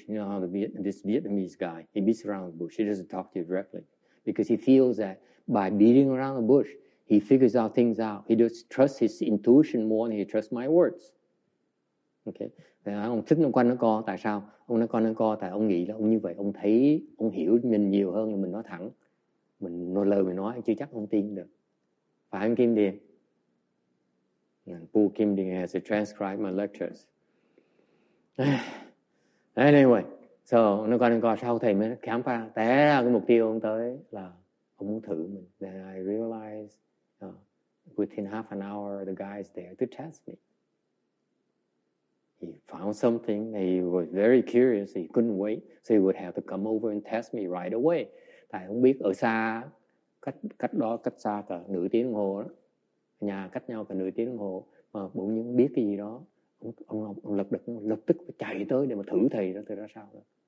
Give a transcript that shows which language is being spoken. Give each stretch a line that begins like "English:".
English: You know how this Vietnamese guy, he beats around the bush. He doesn't talk to you directly because he feels that by beating around the bush, he figures out things out. He does trust his intuition more than he trusts my words.
Vietnamese: Okay. Ông thích nó quanh nó co. Tại sao? Ông nói quanh nó co tại ông nghĩ là ông như vậy, ông thấy, ông hiểu mình nhiều hơn là mình nói thẳng. Lời mình nói chưa chắc ông tin được. Phải không Kim Điền?
English: Phu Kim Điền has to transcribe my lectures. Anyway, so
Vietnamese: nó quanh nó co, sau thầy mới khám phá té ra cái mục tiêu ông tới là ông muốn thử mình.
English: Then I realized within half an hour the guy is there to test me. He found something. He was very curious. He couldn't wait. So he would have to come over and test me right away.
Vietnamese: Tại không biết ở xa, cách xa cả nửa tiếng đồng hồ đó. Nhà cách nhau cả nửa tiếng đồng hồ. Mà bỗng nhiên biết cái gì đó. Ông lập tức chạy tới để mà thử thầy đó. Thầy ra sao đó.